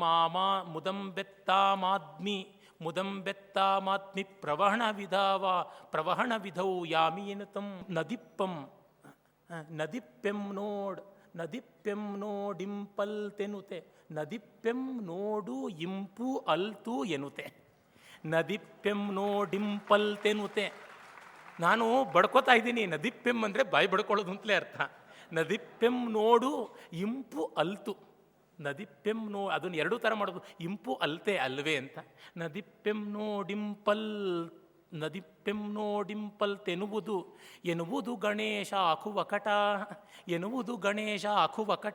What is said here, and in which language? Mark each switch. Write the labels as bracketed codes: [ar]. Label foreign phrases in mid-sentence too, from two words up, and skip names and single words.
[kn] ಪ್ರವಹಣ ವಿಧೌ ಯಾಮೀನತಂ ನದಿಪ್ಪೆಂ ನೋಡಿಂಪಲ್ ತೆನುತೆ ನದಿಪ್ಪೆಂ ನೋಡು ಇಂಪು ಅಲ್ತು ಎನುತೆ ನದಿಪ್ಪೆಂ ನೋಡಿಂಪಲ್ ತೆನುತೆ. ನಾನು ಬಡ್ಕೋತಾ ಇದ್ದೀನಿ. ನದಿಪ್ಪೆಂ ಅಂದರೆ ಬಾಯಿ ಬಡ್ಕೊಳ್ಳೋದು ಅಂತಲೇ ಅರ್ಥ. ನದಿಪ್ಪೆಂ ನೋಡು ಇಂಪು ಅಲ್ತು. ನದಿಪ್ಪೆಂ ಅದನ್ನು ಎರಡೂ ಥರ ಮಾಡೋದು, ಇಂಪು ಅಲ್ತೆ ಅಲ್ವೇ ಅಂತ. ನದಿಪ್ಪೆಂ ನೋಡಿಂಪಲ್ ಎನ್ನುವುದು ಗಣೇಶ ಆಖುವಕಟ.